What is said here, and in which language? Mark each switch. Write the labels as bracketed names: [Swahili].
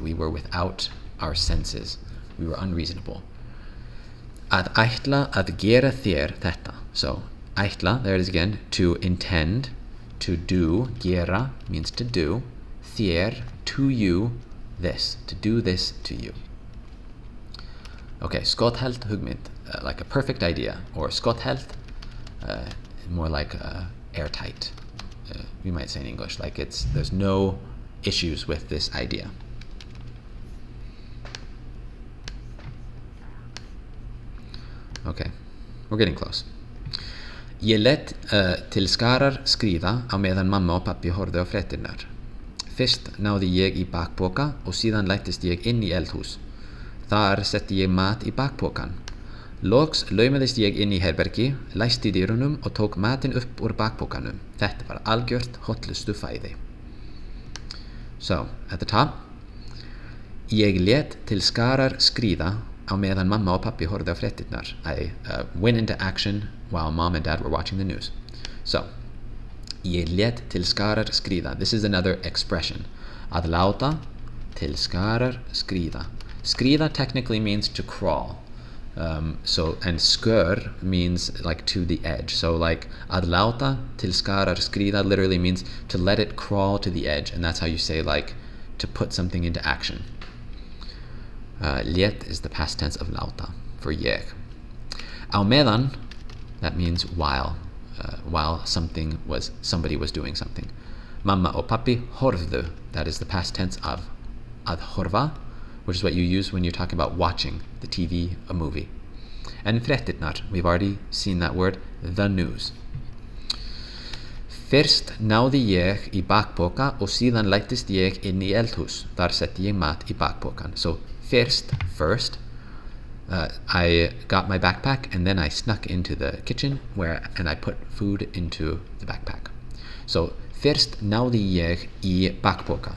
[English] We were without our senses. We were unreasonable. [Icelandic] Að ætla að gera þér þetta. [English] So, ætla, there it is again, to intend, to do. Gera means to do. Þér, to you, this. To do this to you. Okay, [Icelandic] skothelt hugmynd, [English] like a perfect idea. Or skothelt, more like airtight. You might say in English, like there's no issues with this idea. Okay, we're getting close. [Icelandic] Ég lét til skarar skríða á meðan mamma og pappi horfðu á fréttirnar. Fyrst náði ég í bakpoka og síðan læddist ég inn í eldhús. Þar setti ég mat í bakpokan. Loks laumaðist ég inn í herbergi, læsti dyrunum og tók matinn upp úr bakpokanum. Þetta var algjört hollustu fæði. [English] So, at the top, [Icelandic] ég lét til skarar skríða á meðan mamma og pappi horfðu á fréttirnar. [English] I went into action while mom and dad were watching the news. [Icelandic] So, ég lét til skarar skríða. [English] This is another expression. [Icelandic] Að láta til skarar skríða. [English] Skríða technically means to crawl. And skör means like to the edge. So like [Icelandic] að láta til skarar skríða [English] literally means to let it crawl to the edge, and that's how you say like to put something into action. Lét is the past tense of láta for ég. [Icelandic] Á meðan, [English] that means while somebody was doing something. [Icelandic] Mamma og pappi horfðu, [English] that is the past tense of [Icelandic] að horfa, [English] which is what you use when you're talking about watching the TV, a movie. And fréttirnar, we've already seen that word, the news. [Icelandic] Fyrst náði ég í bakpoka og síðan læddist ég inn í eldhús. Þar setti ég mat í bakpokan. [English] So first, I got my backpack and then I snuck into the kitchen and I put food into the backpack. [Icelandic] So fyrst náði ég í bakpoka.